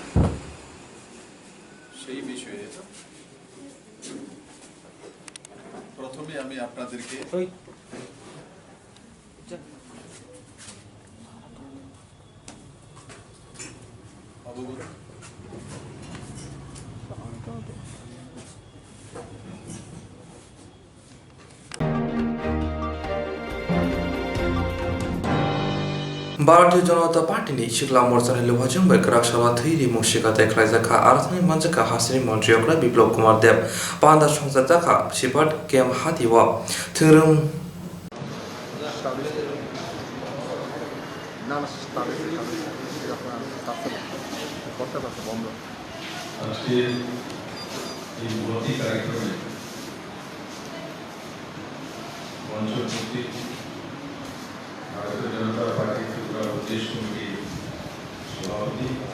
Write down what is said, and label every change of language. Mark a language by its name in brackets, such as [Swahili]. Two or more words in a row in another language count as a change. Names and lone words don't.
[Bangla] সেই বিষয়ে প্রথমে আমি আপনাদেরকে অবগত [Bodo] भारतीय जनता पार्टीनि सिख्ला मोर्चानि लोहाजों बैक्राक सभा थैरि मुसिका देख्लायजाखा आरथनि मन्जका हासिनि मन्त्रियग्रा बिप्लब कुमार देव पान्दा संजाजाखा सिफात केम हातिवा थोरों [Bangla] আজকে এই মহতি কার্যক্রমে মঞ্চপতি ভারতীয় জনতা পার্টি ত্রিপুরা প্রদেশ কমিটির সভাপতি